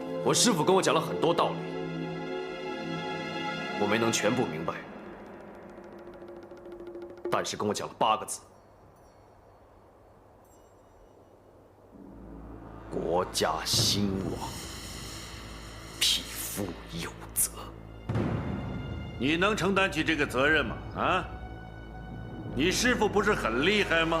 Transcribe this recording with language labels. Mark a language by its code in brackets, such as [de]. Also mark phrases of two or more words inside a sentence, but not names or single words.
[zh] 我師父跟我講了很多道理，我沒能全部明白，但是跟我講了8個字：國家興亡，匹夫有責。你能承擔起這個責任嗎？啊？你師父不是很厲害嗎？